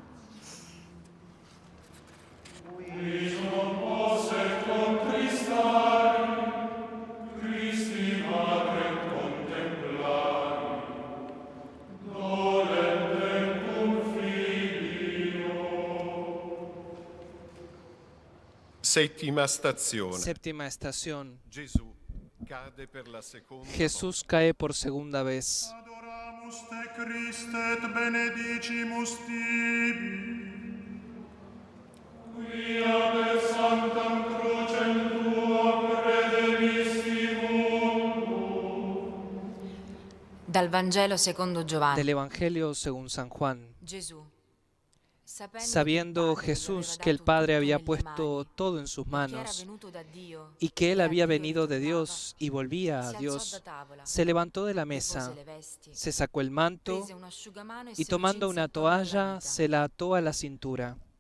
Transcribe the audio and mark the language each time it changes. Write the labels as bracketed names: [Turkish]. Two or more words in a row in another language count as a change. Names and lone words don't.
[Latin] Quis non posset contristari, Christi Matrem contemplari, dolentem cum filio. [Italian] Settima stazione. [Spanish] Séptima estación. Jesús cae por segunda vez. [Latin] Adoramus te Christe et benedicimus tibi, quia per sanctam crucem tuam redemisti mundum. [Italian] Dal Vangelo secondo Giovanni. [Spanish] Del Evangelio según San Juan. Gesù, Sabiendo Jesús que el Padre había puesto todo en sus manos y que Él había venido de Dios y volvía a Dios, se levantó de la mesa, se sacó el manto y tomando una toalla se la ató a la cintura.